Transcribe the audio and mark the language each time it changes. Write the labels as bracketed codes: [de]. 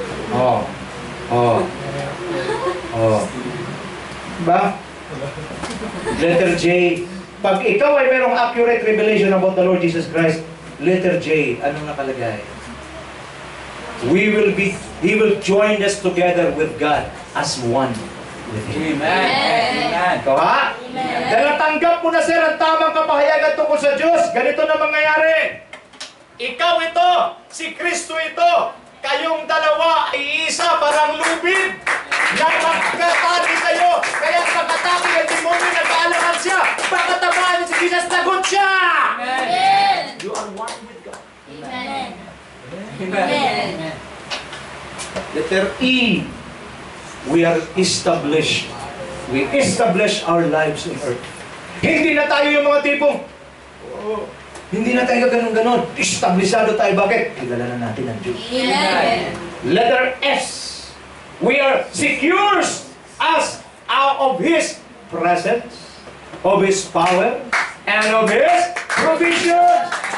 [tl] Oh. Oh. Oh. Ba? Letter J. Pag ikaw ay merong [en] accurate revelation about the Lord Jesus Christ, letter J, [tl] anong nakalagay? [en] He will join us together with God as one with Him. Amen. [tl] Ikaw ha? Dahil natanggap mo na sir ang tamang kapahayagan tungkol sa Diyos, ganito na mangyayari. Ikaw ito, si Kristo ito, kayong dalawa ay isa parang lubid na magkatati kayo. Kaya pagkatati ang demonyo nag-aalaman siya, pagkatamaan si Jesus nagot siya. Amen. [en] You are one with God. Amen. Amen. Letter E. We are established. We establish our lives on earth. [tl] Hindi na tayo yung mga tipong, hindi na tayo ganun-ganon. Establisado tayo. Bakit? Kilala na natin ang Diyos. Amen. [en] Letter S. We are secure as out of His presence, of His power, and of His provision.